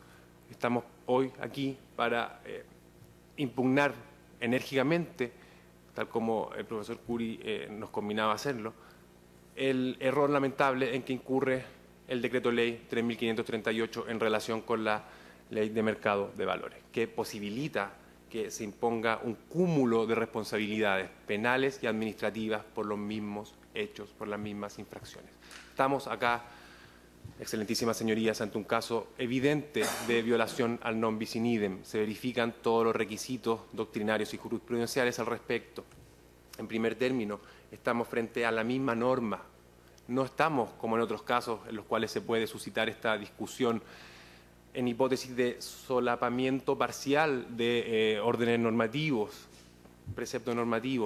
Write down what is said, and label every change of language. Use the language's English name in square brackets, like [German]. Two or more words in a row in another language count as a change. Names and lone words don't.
[Spanish] Estamos hoy aquí para impugnar enérgicamente, tal como el profesor Curi nos combinaba a hacerlo, el error lamentable en que incurre el decreto ley 3.538 en relación con la ley de mercado de valores, que posibilita que se imponga un cúmulo de responsabilidades penales y administrativas por los mismos hechos, por las mismas infracciones. Estamos acá, excelentísimas señorías, ante un caso evidente de violación al [Latin] non bis in idem. [Spanish] Se verifican todos los requisitos doctrinarios y jurisprudenciales al respecto. En primer término, estamos frente a la misma norma. No estamos, como en otros casos en los cuales se puede suscitar esta discusión, en hipótesis de solapamiento parcial de órdenes normativos, preceptos normativos.